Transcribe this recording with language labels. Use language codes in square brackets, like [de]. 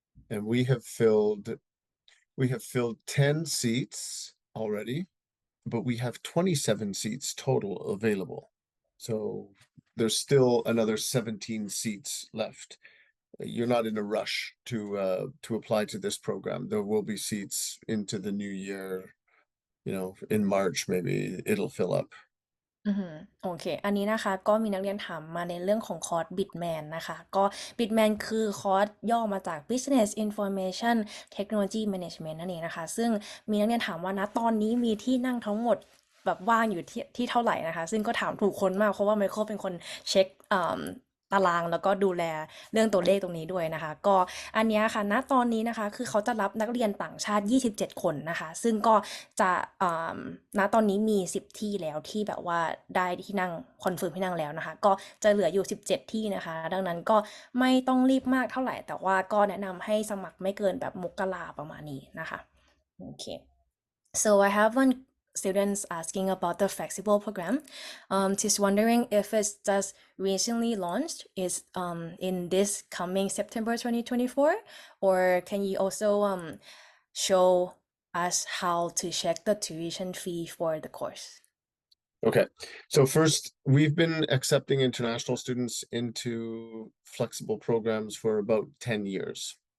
[en] And we have filled 10 seats already, but we have 27 seats total available. So there's still another 17 seats left. You're not in a rush to apply to this program. There will be seats into the new year, in March, maybe it'll fill up. [th] โอเค อันนี้นะคะก็มีนักเรียนถามมาในเรื่องของคอร์ส Bitman นะคะก็ Bitman คือคอร์สย่อมาจาก Business Information Technology Management นั่นเองนะคะซึ่งมีนักเรียนถามว่าณตอนนี้มีที่นั่งทั้งหมดแบบว่างอยู่ที่เท่าไหร่นะคะซึ่งก็ถามถูกคนมากเพราะว่าไมเคิลเป็นคนเช็ค ตารางแล้วก็ดูแลเรื่องตัวเลขตรงนี้ด้วยนะคะก็อันเนี้ยค่ะณตอนนี้นะคะคือเขาจะรับนักเรียนต่างชาติ27คนนะคะซึ่งก็จะณตอนนี้มี10ที่แล้วที่แบบว่าได้ที่นั่งคอนเฟิร์มที่นั่งแล้วนะคะก็จะเหลืออยู่17ที่นะคะดังนั้นก็ไม่ต้องรีบมากเท่าไหร่แต่ว่าก็แนะนำให้สมัครไม่เกินแบบมกราประมาณนี้นะคะโอเค [en] So I have one students asking about the flexible program. She's wondering if it's just recently launched, is in this coming September 2024, or can you also show us how to check the tuition fee for the course? Okay, so first, we've been accepting international students into flexible programs for about 10 years.